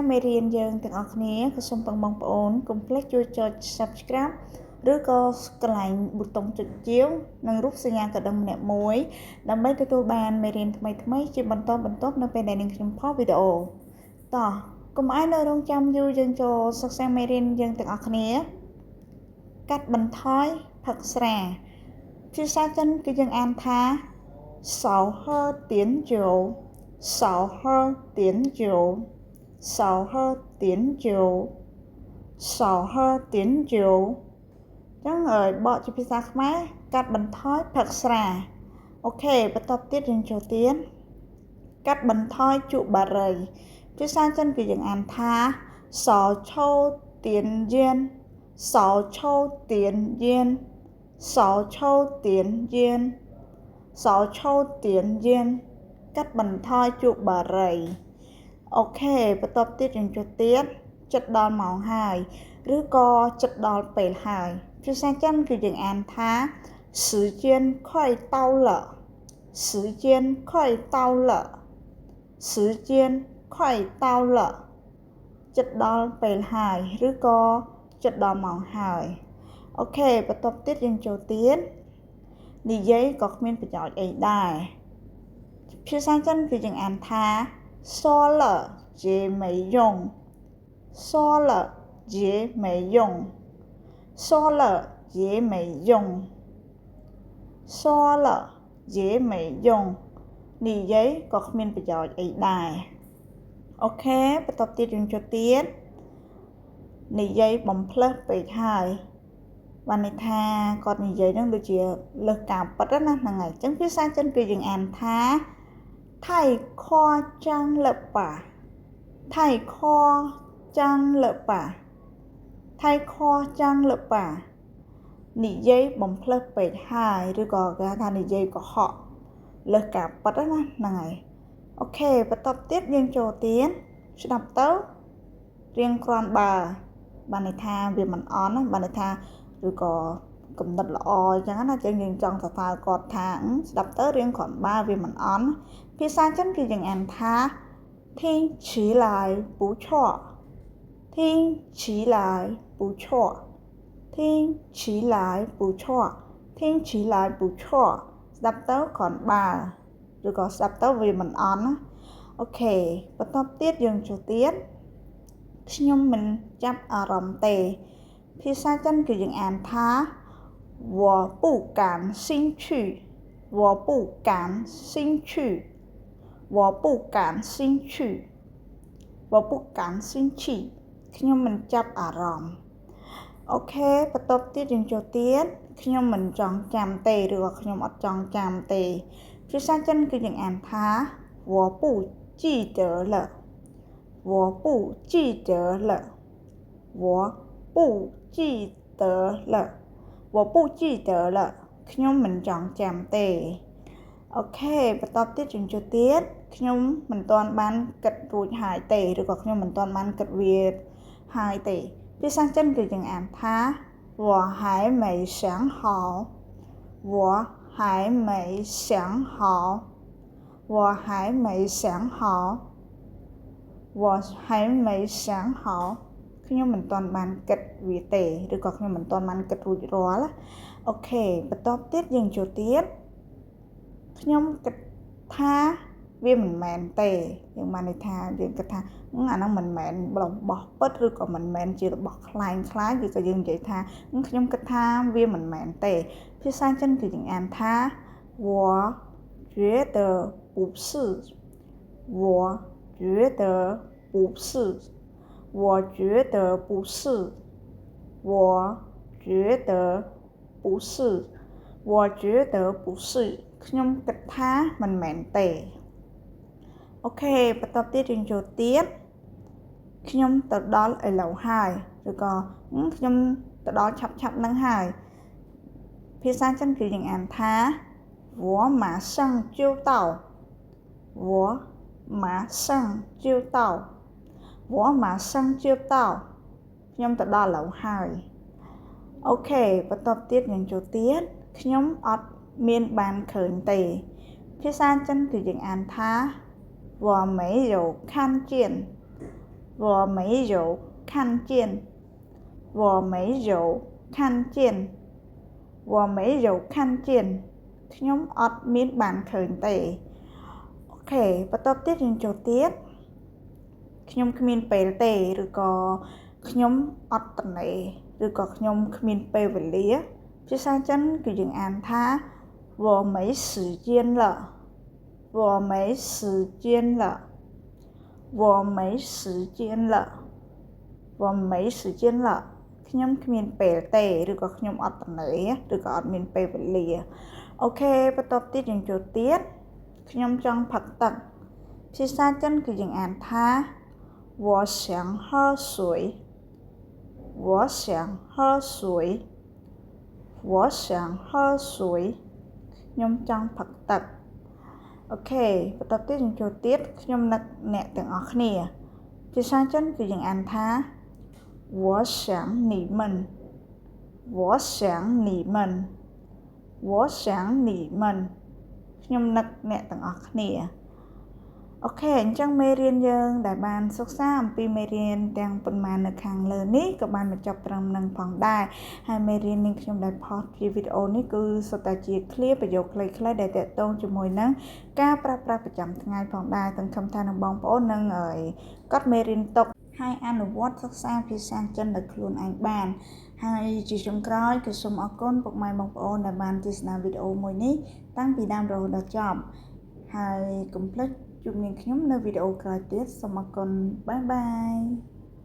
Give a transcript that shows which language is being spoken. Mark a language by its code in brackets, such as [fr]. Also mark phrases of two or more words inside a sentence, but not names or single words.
[km] មេរៀនយើងទាំងអស់គ្នាក៏សូមបងប្អូនកុំភ្លេចជួយចុច Subscribe ឬក៏កន្លែងប៊ូតុងចុចជាវនិងរូបសញ្ញាកណ្ដឹងម្នាក់មួយដើម្បីទទួលបាន មេរៀនថ្មីៗជាបន្តបន្ទាប់នៅពេលដែលនាងខ្ញុំផុសវីដេអូតោះកុំឲ្យនៅរងចាំយូរយើងចូលសិក្សាមេរៀន យើងទាំងអស់គ្នាកាត់បន្ថយផឹកស្រាភាសាចិនគឺយើងអានថា [zh] 少喝点酒少喝点酒少喝点酒少喝点酒 [km] ចឹងហើយបកជាភាសាខ្មែរកាត់បន្ថយផឹកស្រាអូខេបន្តទៀតយើងចូលទៀតកាត់បន្ថយជក់បារីភាសាចិនគឺយើងអានថា [zh] 少抽点烟少抽点烟少抽点烟少抽点烟 [km] កាត់បន្ថយជក់បារីអូខេបន្តទៀតយើងចូលទៀតចិត្តដល់ម៉ោងហើយឬក៏ចិត្តដល់ពេលហើយភាសាចិនគឺយើង អានថា [zh] 时间快到了时间快到了时间快到了 [km] ចិត្តដល់ពេលហើយឬក៏ចិត្តដល់ ម៉ោងហើយអូខេបន្តទៀតយើងចូលទៀតនិយាយក៏គ្មានប្រយោជន៍អីដែរភាសាចិន គឺយើងអានថា [zh] 说了也没用说了也没用说了也没用说了也没用 [km] និយាយក៏គ្មានប្រយោជន៍អីដែរអូខេបន្តទៀតយើងចូលទៀតនិយាយបំផ្លើសពេកហើយបានន័យថាគាត់និយាយនឹងដូចជាលើសការពិតណាហ្នឹងហើយអញ្ចឹង ភាសាចិនគឺយើងអានថា [zh] 太夸张了吧太夸张了吧太夸张了吧 [km] និយាយបំផ្លើ សពេកហើយឬក៏គេហៅថានិយាយកុហកលើសការពិតណាហ្នឹងហើយអូខេបន្តទៀតយើងចូលទៀតស្ដាប់ទៅរៀងគ្រាន់បើបានន័យថាវាមិនអន់ណាបានន័យថាឬក៏កំណត់ល្អអញ្ចឹងណាចឹងយើងចង់សរសើរគាត់ថាស្ដាប់ទៅរៀងគ្រាន់បើវាមិនអន់ភាសាចិនគឺយើងអានថា [zh] 听起来不错听起来不错听起来不错听起来不错 [km] ស្ដាប់ទៅគ្រាន់បើឬក៏ ស្ដាប់ទៅវាមិនអន់ណាអូខេបន្តទៀតយើងចូលទៀតខ្ញុំមិនចាប់អារម្មណ៍ទេភាសាចិនគឺយើងអានថា [zh] 我不感兴趣我不感兴趣我不感兴趣我不感兴趣 [km] ខ្ញុំមិនចាប់អារម្មណ៍អូខេបន្តទៀតយើងចូលទៀត ខ្ញុំមិនចង់ចាំទេឬក៏ខ្ញុំអត់ចង់ចាំទេភាសាចិនគឺយើងអានថា [zh] 我不记得了我不记得了我不记得了我不记得了 [km] ខ្ញុំមិនចង់ចាំទេអូខេបន្តទៀតយើងចូលទៀតខ្ញុំមិនទាន់បានគិត រួចហើយទេឬក៏ខ្ញុំមិនទាន់បានគិតវាហើយទេភាសាចិនគឺយើងអានថា [zh] 我还没想好我还没想好我还没想好我还没想好 [km] ខ្ញុំមិនទាន់ បានគិតវាទេឬក៏ខ្ញុំមិនទាន់បានគិតរួចរាល់អូខេបន្តទៀតយើងចូលទៀតខ្ញុំគិតថាវាមិនមែនទេយើងបានន័យថាយើង គិតថាអាហ្នឹងមិនមែនរបស់ពិតឬក៏មិនមែនជារបស់ខ្លាំងខ្លាយឬក៏យើងនិយាយថាខ្ញុំគិតថាវាមិន មែនទេភាសាចិនគឺយើងអានថា [zh] 我觉得不是我觉得不是我觉得不是我觉得不是我觉得 [km] 不是ខ្ញុំគិតថាមិនមែនទេអូខេបន្តទៀតយើងចូលទៀតខ្ញុំទៅដល់ឥឡូវហើយឬក៏ខ្ញុំទៅដល់ឆាប់ហ្នឹងហើយភាសាចិនគឺយើងអានថា [zh] 我马上就到我马上就到我马上就到 [km] ខ្ញុំទៅដល់ឡូវហើយអូខេបន្ទាប់ទៀតយើងចូលទៀតខ្ញុំអត់មានបានឃើញទេ ភាសាចិនគឺយើងអានថា [zh] 我没有看见我没有看见我没有看见我没有看见 [km] ខ្ញុំអត់មានបានឃើញទេអូខេបន្ទាប់ទៀតយើងចូលទៀតខ្ញុំគ្មានពេលទេឬក៏ខ្ញុំអត់តនេឬក៏ខ្ញុំគ្មានពេល វេលាភាសាចិនគឺយើងអានថា [zh] 我没时间了我没时间了我没时间了我没时间了 [km] ខ្ញុំគ្មានពេលទេឬក៏ខ្ញុំអត់តនេឬក៏អត់មានពេលវេលាអូខេបន្ទាប់ទៀតយើងចូលទៀតខ្ញុំចង់ផឹកទឹក ភាសាចិនគឺយើងអានថា [zh] 我想喝水我想喝水我想喝水 [km] ខ្ញុំចង់ផឹកទឹកអូខេបន្ទាប់ទៀតយើងចូលទៀតខ្ញុំនឹកអ្នកទាំងអស់គ្នាភាសាចិនគឺយើងអាន ថា [zh] 我想你们我想你们我想你们 [km] ខ្ញុំនឹកអ្នកទាំងអស់គ្នាអូខេអញ្ចឹងមេរៀនយើងដែលបានសិក្សាអំពីមេ រៀនទាំងប៉ុន្មាននៅខាងលើនេះក៏បានបញ្ចប់ត្រឹមនឹងផងដែរហើយមេរៀននេះខ្ញុំដែលផុសជាវីដេអូ នេះគឺសុទ្ធតែជាឃ្លាប្រយោគខ្លីៗដែលទាក់ទងជាមួយនឹងការប្រើប្រាស់ប្រចាំថ្ងៃផងដែរទាំងខំថានឹងបងប្អូននឹងកត់មេរៀនទុកហើយអនុវត្តសិក្សាភាសាចិនដោយខ្លួនឯងបានហើយជាចុងក្រោយគឺសូមអរគុណពុកម៉ែបងប្អូនដែលបានទស្សនាវីដេអូមួយនេះតាំងពីដើមរហូតដល់ចប់ហើយកុំភ្លេចជួបនាងខ្ញុំនៅវីដេអូក្រោយទៀតសូមអរគុណបាយបាយ